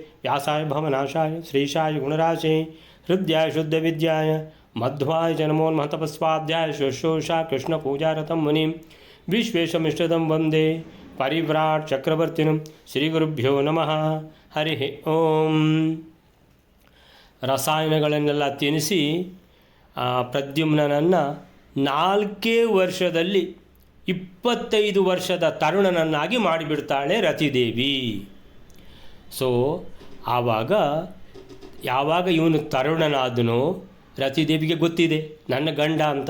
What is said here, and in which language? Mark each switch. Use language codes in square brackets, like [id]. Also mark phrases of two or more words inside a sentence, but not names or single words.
[sa] व्यासाय भवनाशाय श्रीशाय गुणराशे हृद्याय शुद्धविद्याय मध्वाय च नमो नमः। तपस्वाध्याय शुश्रूषा कृष्णपूजारतं मुनिं विश्वेशमिष्टदं वन्दे परिव्राट् चक्रवर्तिनं। श्रीगुरुभ्यो नमः। हरिः ಓಂ। [kn] ರಸಾಯನಗಳನ್ನೆಲ್ಲ ತಿನ್ನಿಸಿ ಪ್ರದ್ಯುಮ್ನನನ್ನು 4 ವರ್ಷದಲ್ಲಿ 25 ವರ್ಷದ ತರುಣನನ್ನಾಗಿ ಮಾಡಿಬಿಡ್ತಾಳೆ ರತಿದೇವಿ. ಸೊ ಯಾವಾಗ ಇವನು ತರುಣನಾದನೋ ರತಿದೇವಿಗೆ ಗೊತ್ತಿದೆ ನನ್ನ ಗಂಡ ಅಂತ.